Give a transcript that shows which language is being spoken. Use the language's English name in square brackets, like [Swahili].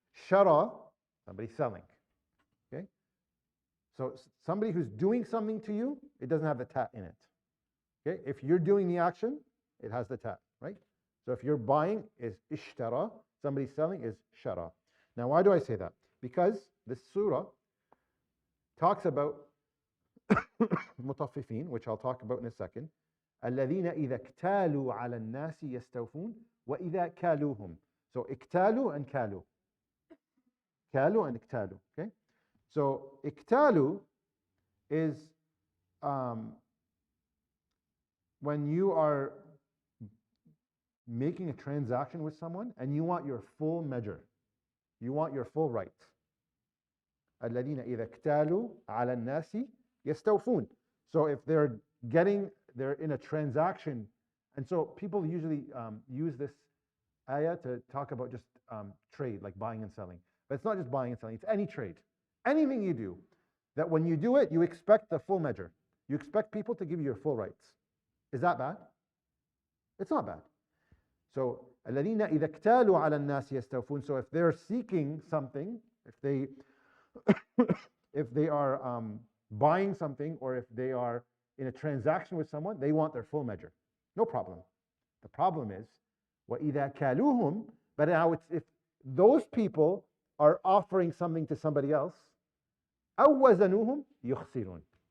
[English] Shara, somebody selling. Okay? So somebody who's doing something to you, it doesn't have the ta in it. Okay? If you're doing the action, it has the ta, right? So if you're buying is ishtara, somebody selling is shara. Now why do I say that? Because this surah talks about mutaffifin, which I'll talk about in a second. [Arabic] الذين إذا اكتالوا على الناس يستوفون وإذا كالوهم. [English] So اكتالوا and كالوا. [Arabic] كالوا and اكتالوا. [English] Okay? So اكتالوا is when you are making a transaction with someone and you want your full measure. You want your full right. [Arabic] الذين إذا اكتالوا على الناس يستوفون. [English] So if they're in a transaction, and so people usually use this ayah to talk about just trade, like buying and selling. But it's not just buying and selling, it's any trade. Anything you do, that when you do it, you expect the full measure. You expect people to give you your full rights. Is that bad? It's not bad. [Arabic] So الذين إذا اكتالوا على الناس يستوفون. [English] So if they're seeking something, if they are buying something, or if they are in a transaction with someone, they want their full measure. No problem. The problem is [Arabic] وَإِذَا كَالُوهُمْ. [English] But now if those people are offering something to somebody else, [Arabic] أَوْ وَزَنُوهُمْ يُخْسِرُونَ.